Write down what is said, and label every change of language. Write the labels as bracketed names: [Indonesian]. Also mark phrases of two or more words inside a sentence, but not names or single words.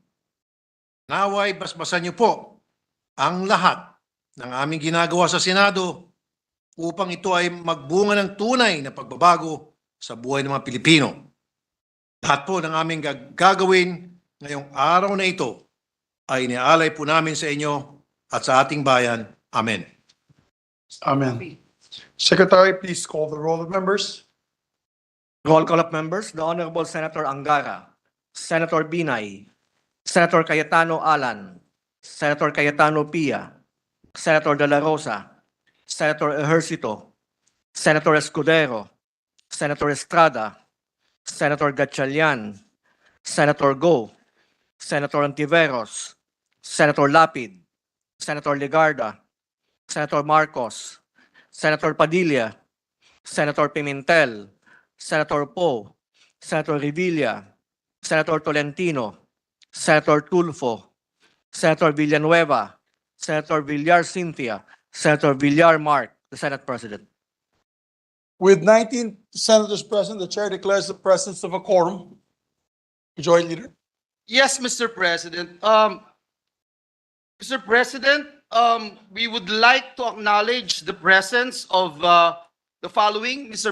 [Filipino] Naway basbasan niyo po ang lahat ng aming ginagawa sa Senado upang ito ay magbunga ng tunay na pagbabago sa buhay ng mga Pilipino. Lahat po ng aming gagawin ngayong araw na ito ay iniaalay po namin sa inyo at sa ating bayan. Amen. Amen. [English] Secretary, please call the roll of members. Roll call of members, the Honorable Senator Angara, Senator Binay, Senator Cayetano Alan, Senator Cayetano Pia, Senator De La Rosa, Senator Ejercito, Senator Escudero, Senator Estrada, Senator Gatchalian, Senator Go, Senator Antiveros, Senator Lapid, Senator Legarda, Senator Marcos, Senator Padilla, Senator Pimentel, Senator Poe, Senator Revilla, Senator Tolentino, Senator Tulfo, Senator Villanueva, Senator Villar Cynthia, Senator Villar Mark, the Senate President. With 19 senators present, the chair declares the presence of a quorum. Majority Leader. Yes, Mr. President. Mr. President, we would like to acknowledge the presence of the following, Mr.